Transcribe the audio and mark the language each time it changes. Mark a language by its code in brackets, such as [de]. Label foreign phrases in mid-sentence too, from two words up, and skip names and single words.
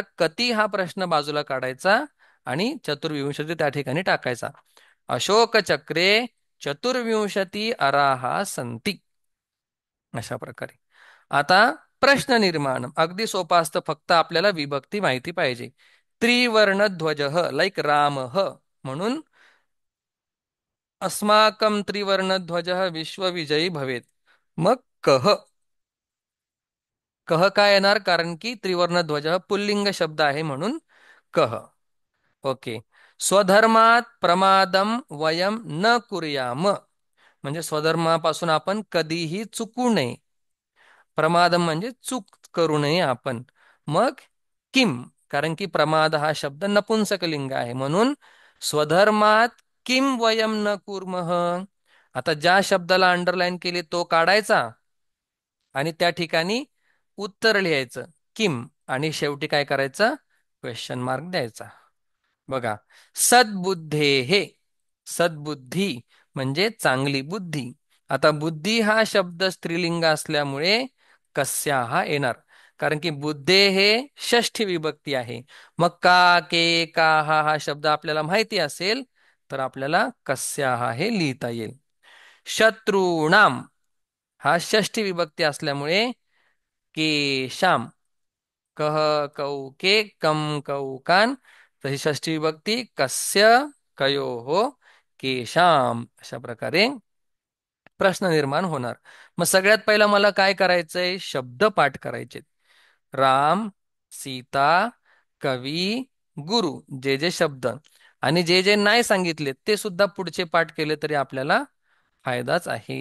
[mr] कती हा प्रश्न बाजूला काढायचा आणि चतुर्विंशती त्या ठिकाणी टाकायचा. [sa] अशोक चक्रे चतुर्विंशती अराहा संती. [mr] अशा प्रकारे. आता प्रश्न निर्माण अगदी सोपा असतं, फक्त आपल्याला विभक्ती माहिती पाहिजे. त्रिवर्णध्वज लाईक राम म्हणून [sa] अस्माकं त्रिवर्णध्वज विश्वविजयी भवेत. [mr] मग कह, कह काय येणार? कारण की त्रिवर्णध्वज पुल्लिंग शब्द आहे म्हणून कह. ओके. [sa] स्वधर्मात प्रमादम वयम न कुर्याम. [mr] म्हणजे स्वधर्मापासून आपण कधीही चुकू नये. प्रमादम म्हणजे चूक करू नये आपण. मग किम, कारण की प्रमाद हा शब्द नपुंसकलिंग आहे म्हणून [sa] स्वधर्मात किम वयम न कुर्मः. [mr] आता ज्या शब्दाला अंडरलाईन केली तो काढायचा आणि त्या ठिकाणी उत्तर लिहायचं किम, आणि शेवटी काय करायचं? क्वेश्चन मार्क द्यायचा. बघा, सद्बुद्धे, सद्बुद्धी म्हणजे चांगली बुद्धी. आता बुद्धी हा शब्द स्त्रीलिंग असल्यामुळे कस्या हा येणार, कारण की बुद्धे हे षष्ठी विभक्ती आहे. मग का, के, का हा शब्द आपल्याला माहिती असेल तर आपल्याला कस्या हा हे लिहिता येईल. शत्रूणाम हा षष्ठी विभक्ती असल्यामुळे [sa] केशाम, कह कौ के कम कौ कान, [mr] तशी षष्ठी विभक्ती [sa] कस्य कयोः केशाम. [mr] अशा प्रकारे प्रश्न निर्माण होणार. मग सगळ्यात पहिला मला काय करायचंय? शब्द पाठ करायचे. राम, सीता, कवी, गुरु, जे जे शब्द, आणि जे जे नाही सांगितले ते सुद्धा पुढचे पाठ केले तरी आपल्याला फायदाच आहे.